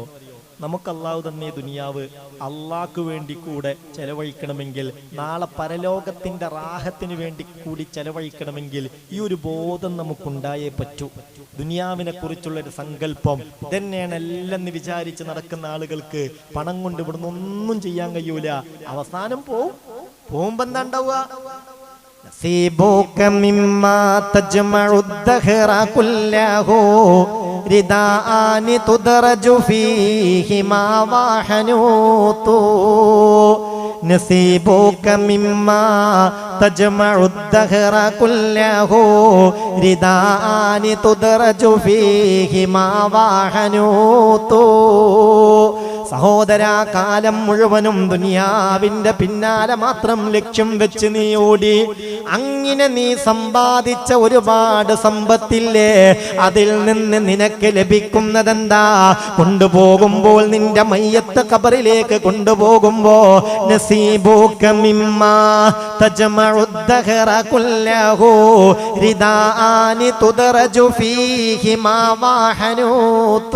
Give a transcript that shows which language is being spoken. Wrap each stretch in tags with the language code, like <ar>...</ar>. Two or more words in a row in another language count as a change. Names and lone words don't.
<ml>നമുക്ക് അള്ളാഹു തന്നെ ദുനിയാവ് അള്ളാഹ്ക്ക് വേണ്ടി കൂടെ ചെലവഴിക്കണമെങ്കിൽ, നാളെ പരലോകത്തിന്റെ റാഹത്തിന് വേണ്ടി കൂടി ചെലവഴിക്കണമെങ്കിൽ ഈ ഒരു ബോധം നമുക്കുണ്ടായേ പറ്റൂ. ദുനിയാവിനെ കുറിച്ചുള്ളൊരു സങ്കല്പം ഇതന്നെയാണ് എല്ലാം എന്ന് വിചാരിച്ച് നടക്കുന്ന ആളുകൾക്ക് പണം കൊണ്ട് ഇവിടുന്ന് ഒന്നും ചെയ്യാൻ കഴിയൂല. അവസാനം പോകുമ്പോ എന്താ ഉണ്ടാവുക?</ml> <ar>نصيبك مما تجمع الدهر كله رداءان تدرج فيهما وحنوط نصيبك مما تجمع الدهر كله رداءان تدرج فيهما وحنوط.</ar> <ml>സഹോദരാ, കാലം മുഴുവനും ദുനിയാവിന്റെ പിന്നാലെ മാത്രം ലക്ഷ്യം വെച്ച് നീ ഓടി, അങ്ങനെ നീ സമ്പാദിച്ച ഒരുപാട് സമ്പത്തില്ലേ, അതിൽ നിന്ന് നിനക്ക് ലഭിക്കുന്നതെന്താ? കൊണ്ടുപോകുമ്പോൾ നിന്റെ മയ്യത്ത് ഖബറിലേക്ക് കൊണ്ടുപോകുമ്പോ</ml> <ar>نصيبك مما تجمع الدهر كله رداءان تدرج فيهما وحنوط.</ar>